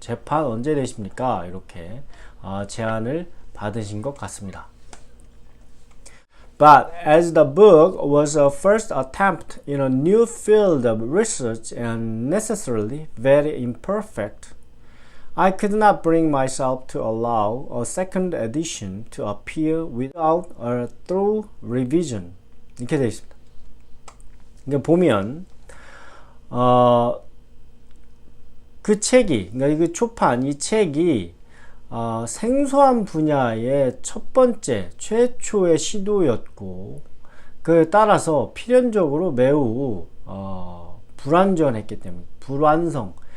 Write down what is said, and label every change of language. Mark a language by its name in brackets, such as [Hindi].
[Korean] 재판 언제 되십니까? 이렇게 제안을 받으신 것 같습니다. [English] But as the book was a first attempt in a new field of research and necessarily very imperfect, I could not bring myself to allow a second edition to appear without a thorough revision. [Korean] 이렇게 되어 있습니다. 그러니까 보면 그 책이, 그러니까 그 초판, 이 책이 생소한 분야의 첫 번째, 최초의 시도였고, 그에 따라서 필연적으로 매우 불완전했기 때문에, 불완성,